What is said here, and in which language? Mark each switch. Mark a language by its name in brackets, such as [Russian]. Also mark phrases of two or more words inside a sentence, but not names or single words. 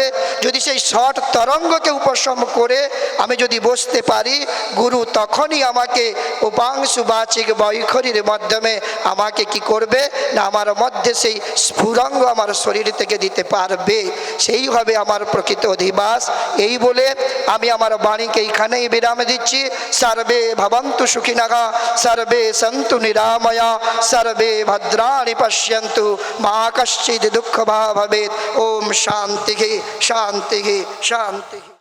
[Bangla] যদি সেই 6 তরঙ্গকে উপশম করে আমি যদি বসতে পারি, গুরু তখনই আমাকে উপাংশু বাচিক বৈখরির মাধ্যমে আমাকে কি করবে না, আমার মধ্যে সেই স্ফুরঙ্গ আমার শরীর থেকে দিতে পারবে। সেই হবে আমার প্রকৃত অধিবাস। এই বলে আমি আমার বাণীকে এইখানেই বিরাম দিচ্ছি। [Sanskrit] সর্বে ভবন্তু সুখিনঃ, সর্বে সন্তু নিরাময়া, সর্বে ভদ্রাণি পশ্যন্তু, মা কশ্চিৎ দুঃখভাগ্ ভবেৎ। ওম শান্তি শান্তি শান্তি।